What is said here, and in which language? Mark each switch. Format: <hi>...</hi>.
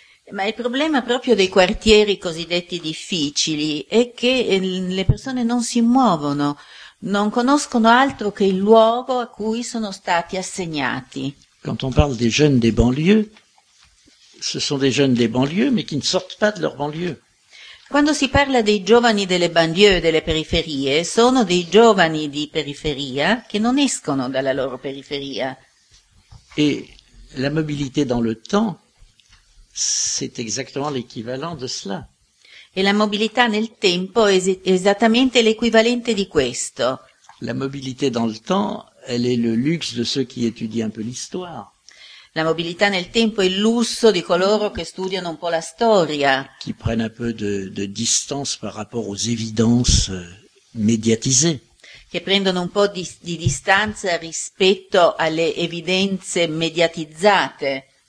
<it>Ma il problema proprio dei quartieri cosiddetti difficili è che le persone non si muovono, non conoscono altro che il luogo a cui sono stati assegnati.</it> <fr>Quand on parle des jeunes des banlieues, ce sont des jeunes des banlieues, mais qui ne sortent pas de leur banlieue.</fr> <it>Quando si parla dei giovani delle banlieue, delle periferie, sono dei giovani di periferia che non escono dalla loro periferia.</it> <fr>E la mobilité dans le temps, c'est exactement l'équivalent de cela.</fr> <it>E la mobilità nel tempo è esattamente l'equivalente di questo.</it> <fr>La mobilité dans le temps, elle est le luxe de ceux qui étudient un peu l'histoire.</fr> <it>La mobilità nel tempo è il lusso di coloro che studiano un po' la storia.</it> <fr>Qui prennent un peu de distance par rapport aux évidences médiatisées.</fr> <it>Che prendono un po' di distanza rispetto alle evidenze mediatizzate.</it>